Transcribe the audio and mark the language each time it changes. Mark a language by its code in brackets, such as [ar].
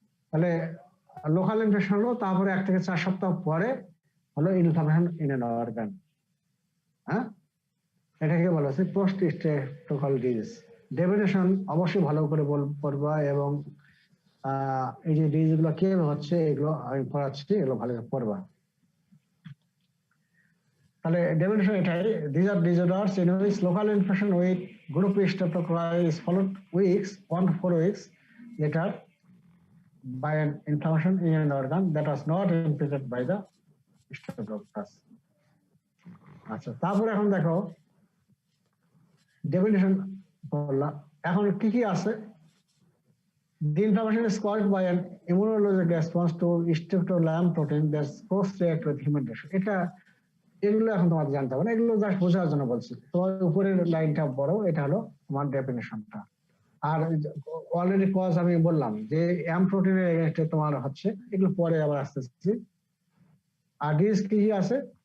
[bn] তাহলে local infection হলো, তারপরে 1 থেকে 4 সপ্তাহ পরে হলো ইনফ্লামেশন ইন অ্যান অর্গান, হ্যাঁ, এটাকে বলা হচ্ছে পোস্ট স্ট্রেপ্টোককাল ডিজিজ। ডেফিনেশন অবশ্যই ভালো করে পড়বা, এবং এই যে ডিজিজ গুলো কিভাবে হচ্ছে এগুলো আমি পড়াচ্ছি, এগুলো ভালো করে পড়বা। তাহলে ডেফিনেশন এটাই, [en] these are disorders in which local infection with group streptococci is followed 1 to 4 weeks later by an inflammation in an organ that was not infected by the streptococcus. [bn] আচ্ছা, তারপরে এখন দেখো ডেফিনেশন বললাম, এখন কি কি আছে? [en] The inflammation is caused by an immunologic response to streptolam protein that cross-react with human tissue. [bn] এগুলো এখন তোমাদের জানতে হবে না, এগুলো জাস্ট বোঝার জন্য বলছি। তোমার উপরের লাইনটা বড়, এটা হলো তোমার ডেফিনেশনটা। আর অলরেডি কজ আমি বললাম যে এম প্রোটিনের এগেইনস্টে তোমার হচ্ছে, এগুলো পরে আবার আসতেছি। আর ডিজিজ কি আছে?